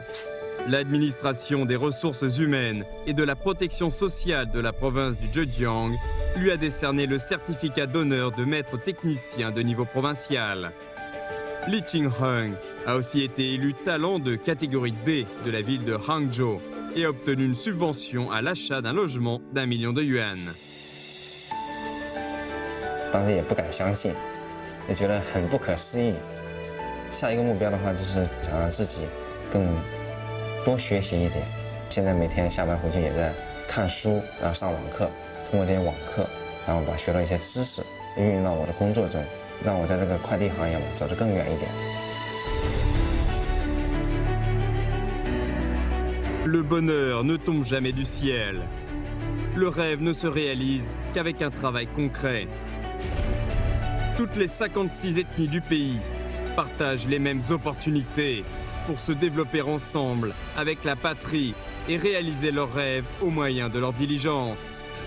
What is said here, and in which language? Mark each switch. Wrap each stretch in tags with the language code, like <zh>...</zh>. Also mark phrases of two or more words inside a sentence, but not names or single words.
<fr>L'administration des ressources humaines et de la protection sociale de la province du Zhejiang lui a décerné le certificat d'honneur de maître technicien de niveau provincial. Li Qingheng a aussi été élu talent de catégorie D de la ville de Hangzhou et a obtenu une subvention à l'achat d'un logement d'1 million de yuan.</fr> <zh>当时也不敢相信，也觉得很不可思议。下一个目标的话，就是想让自己更多学习一点。现在每天下班回去也在看书，然后上网课，通过这些网课，然后把学到一些知识运用到我的工作中，让我在这个快递行业走得更远一点。</zh> <fr>Le bonheur ne tombe jamais du ciel. Le rêve ne se réalise qu'avec un travail concret. Toutes les 56 ethnies du pays partagent les mêmes opportunités pour se développer ensemble avec la patrie et réaliser leurs rêves au moyen de leur diligence.</fr>